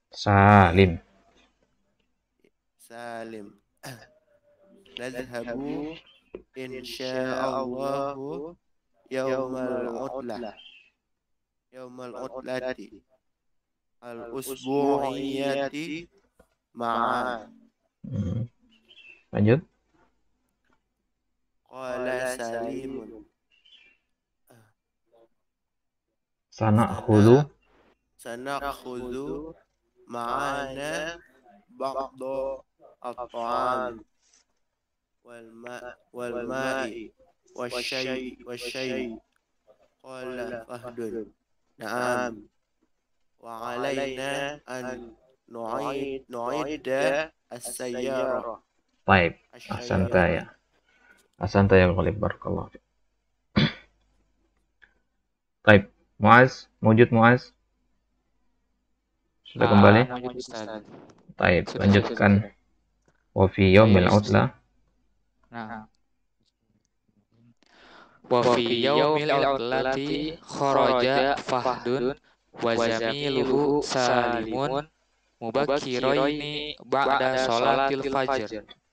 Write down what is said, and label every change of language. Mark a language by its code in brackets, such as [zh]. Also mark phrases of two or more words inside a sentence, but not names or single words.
[ar] نذهب إن شاء الله يوم العطلة الأسبوعية مع. [id] Lanjut. [ar] قال سالم Sana'khudhu معنا بعد الطعام والماء والشاي. قال فهد نعم وعلينا أن نعد السيارة. Baik, أحسنت يا غالب بارك الله فيك. [id] Baik, Muaz, Muaz. Sudah kembali? Baik, lanjutkan. [ar] وفي يوم العطلة. [id] Nah. [ar] وفي يوم العطلة خرج فهد وزميله سالم مبكرين بعد صلاة الفجر.